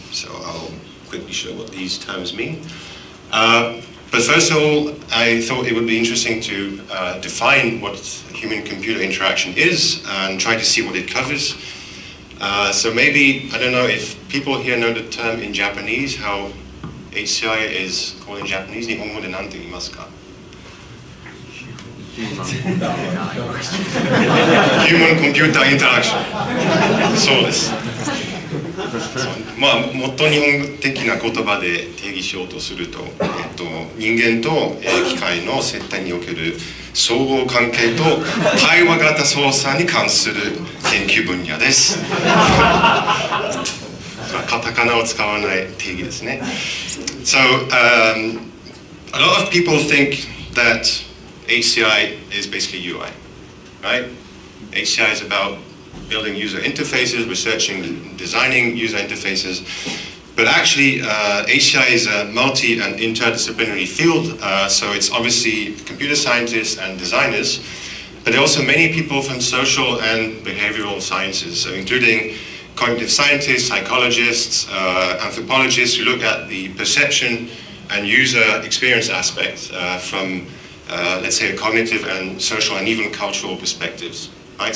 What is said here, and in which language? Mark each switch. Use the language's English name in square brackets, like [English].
[English] So I'll quickly show what these terms mean. But first of all, I thought it would be interesting to define what human-computer interaction is and try to see what it covers. So maybe, I don't know if people here know the term in Japanese, how HCI is called in Japanese. [Japanese] 日本語で何て言いますか? [English] Human-computer interaction. [Japanese] そうです。まあ、もっと日本的な言葉で定義しようとすると、人間と機械の接点における相互関係と対話型操作に関する研究分野です。カタカナを使わない定義ですね。 [English] So, a lot of people think that HCI is basically UI, right? HCI is about building user interfaces, researching and designing user interfaces. But actually, HCI is a multi and interdisciplinary field, so it's obviously computer scientists and designers, but there are also many people from social and behavioral sciences, so including cognitive scientists, psychologists, anthropologists who look at the perception and user experience aspects from, let's say, a cognitive and social and even cultural perspectives. Right?